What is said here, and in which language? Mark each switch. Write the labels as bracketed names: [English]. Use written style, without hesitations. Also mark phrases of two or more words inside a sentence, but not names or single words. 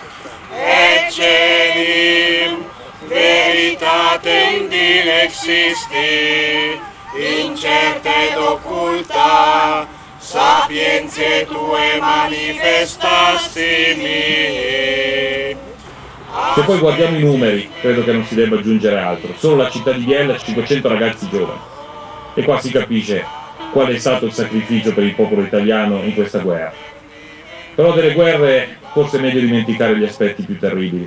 [Latin] Eccenim veritatem dilexisti, incerta ed occulta, sapientiae tue manifestasti mihi. [Italian] Se poi guardiamo i numeri, credo che non si debba aggiungere altro. Solo la città di Biella ha 500 ragazzi giovani. E qua si capisce qual è stato il sacrificio per il popolo italiano in questa guerra. Però delle guerre forse è meglio dimenticare gli aspetti più terribili.